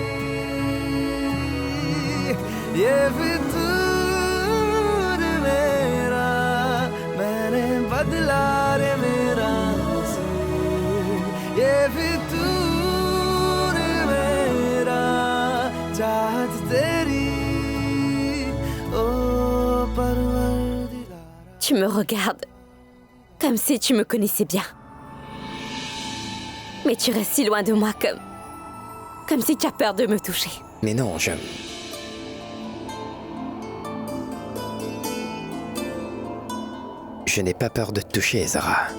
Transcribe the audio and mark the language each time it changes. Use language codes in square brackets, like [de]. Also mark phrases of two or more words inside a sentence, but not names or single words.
[hi] ये फितूर मेरा मैंने बदला रे मेरा ये फितूर मेरा चाहत तेरी ओ परवरदिगारा. [fr] Tu me regardes comme si tu me connaissais bien. Mais tu restes si loin de moi comme si tu as peur de me toucher. Mais non, Je n'ai pas peur de te toucher, Zara.